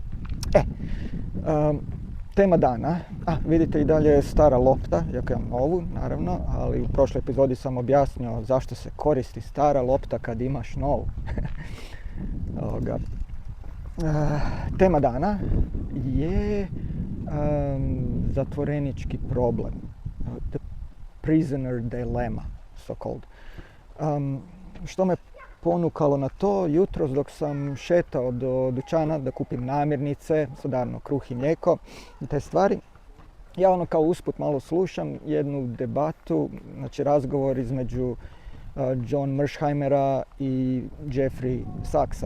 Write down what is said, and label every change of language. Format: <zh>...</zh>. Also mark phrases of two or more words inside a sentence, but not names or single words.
<hr>Tema dana, vidite i dalje je stara lopta, iako imam novu naravno, ali u prošloj epizodi sam objasnio zašto se koristi stara lopta kad imaš novu. Tema dana je zatvorenički problem,</hr> <en>the prisoner dilemma, so called.</en> <hr>Što me ponukalo na to, jutros dok sam šetao do dućana da kupim namirnice, naravno kruh i mlijeko i te stvari, ja kao usput malo slušam jednu debatu, znači razgovor između John Mearsheimer i Jeffrey Sachsa.</hr>